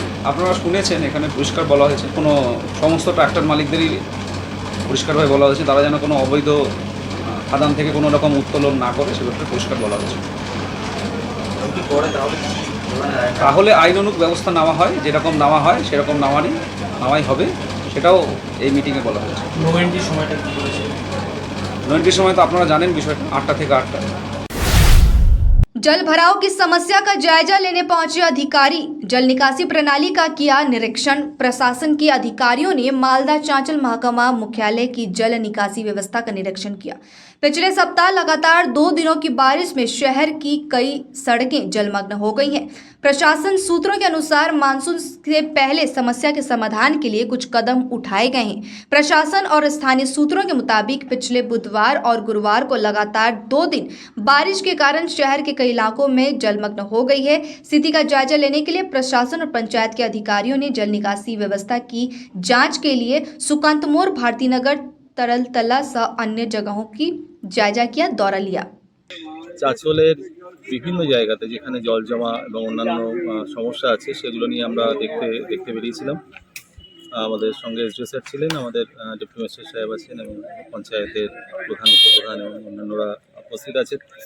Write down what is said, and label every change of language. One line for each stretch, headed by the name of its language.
Bangla: আপনারা শুনেছেন, এখানে পরিষ্কার বলা হয়েছে, কোনো সমস্ত ট্রাক্টর মালিকদেরই পরিষ্কারভাবে বলা হয়েছে তারা যেন কোনো অবৈধ খাদান থেকে কোনো রকম উত্তোলন না করে, সে ব্যাপারে পরিষ্কার বলা হয়েছে। তাহলে আইনানুগ ব্যবস্থা নেওয়া হয়, যেরকম নেওয়া হয় সেরকম নেওয়াই হবে, সেটাও এই মিটিংয়ে বলা হয়েছে। নোভেন্টির সময়টা কী বলেছে? নোভেন্টির সময় তো আপনারা জানেন বিষয়টা, 8টা থেকে 8টা।
Hindi: जल भराव की समस्या का जायजा लेने पहुंचे अधिकारी, जल निकासी प्रणाली का किया निरीक्षण। प्रशासन के अधिकारियों ने मालदा चांचल महकमा मुख्यालय की जल निकासी व्यवस्था का निरीक्षण किया। पिछले सप्ताह लगातार 2 दिनों की बारिश में शहर की कई सड़कें जलमग्न हो गई हैं। प्रशासन सूत्रों के अनुसार मानसून से पहले समस्या के समाधान के लिए कुछ कदम उठाए गए हैं। प्रशासन और स्थानीय सूत्रों के मुताबिक पिछले बुधवार और गुरुवार को लगातार 2 दिन बारिश के कारण शहर के कई इलाकों में जलमग्न हो गई है। स्थिति का जायजा लेने के लिए प्रशासन और पंचायत के अधिकारियों ने जल निकासी व्यवस्था की जांच के लिए सुकांतमोर, भारतीनगर, तरलतला सह अन्य जगहों की जायजा किया दौरा लिया।
Bangla: চাঁচলের বিভিন্ন জায়গাতে যেখানে জল জমা এবং অন্যান্য সমস্যা আছে সেগুলো নিয়ে আমরা দেখতে বেরিয়েছিলাম। আমাদের সঙ্গে এসডিও স্যার ছিলেন, আমাদের ডেপুটি ম্যাজিস্ট্রেট সাহেব আছেন এবং পঞ্চায়েতের প্রধান উপপ্রধান এবং অন্যান্যরা উপস্থিত আছেন।